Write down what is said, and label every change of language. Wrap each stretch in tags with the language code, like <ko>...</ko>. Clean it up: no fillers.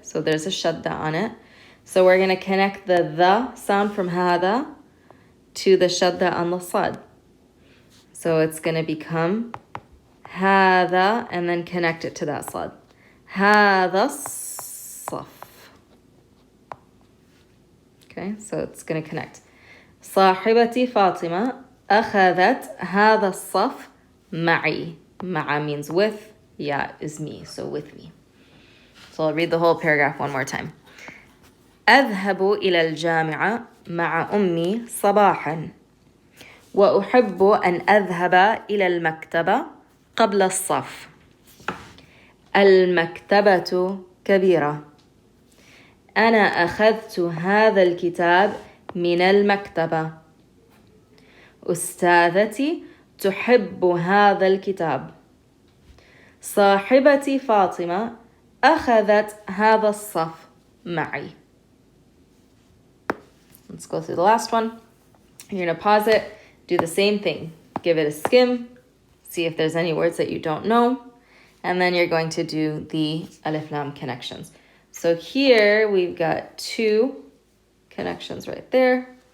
<en>So there's a shadda on it. So we're going to connect the sound from hada to the shadda on the sad. So it's going to become hada and then connect it to that sad.</en> <ar>Hada saf.</ar> <en>Okay, so it's going to connect.</en> <ar>صاحبتي فاطمة أخذت هذا الصف معي.</ar> <en>مع means with. Ya is me, so with me. So I'll read the whole paragraph one more time.</en> <ar>أذهب إلى الجامعة مع أمي صباحا وأحب أن أذهب إلى المكتبة قبل الصف. المكتبة كبيرة. أنا أخذت هذا الكتاب من المكتبة. أستاذتي تحب هذا الكتاب. صاحبتي فاطمة أخذت هذا الصف معي.</ar> <en>Let's go through the last one. You're going to pause it, do the same thing. Give it a skim, see if there's any words that you don't know, and then you're going to do the alif lam connections. So here we've got 2 connections right there.</en>